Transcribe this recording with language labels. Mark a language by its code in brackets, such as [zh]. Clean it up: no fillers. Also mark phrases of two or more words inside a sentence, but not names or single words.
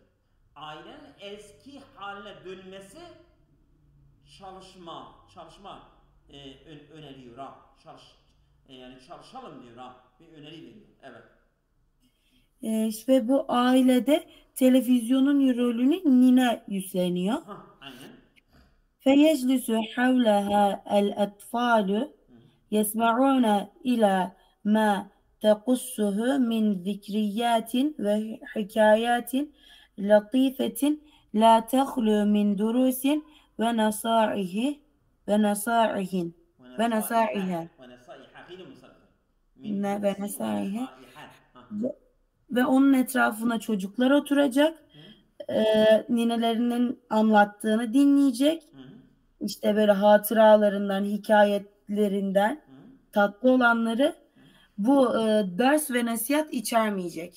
[tr] Ailenin eski haline dönmesi çalışma öneriyor yani çalışalım diyor bir öneri veriyor. Evet. Ve bu ailede televizyonun rolünü nine üstleniyor. Aynen. [ar] فيجلس حولها الأطفال يسمعون إلى ما تقصه من ذكريات وحكايات لطيفة لا تخلو من دروس ونصائح ونصائح ونصائح [tr] ve onun etrafına çocuklar oturacak. Ninelerinin anlattığını dinleyecek. İşte böyle hatıralarından, hikayetlerinden tatlı olanları, bu ders ve nasihat içermeyecek.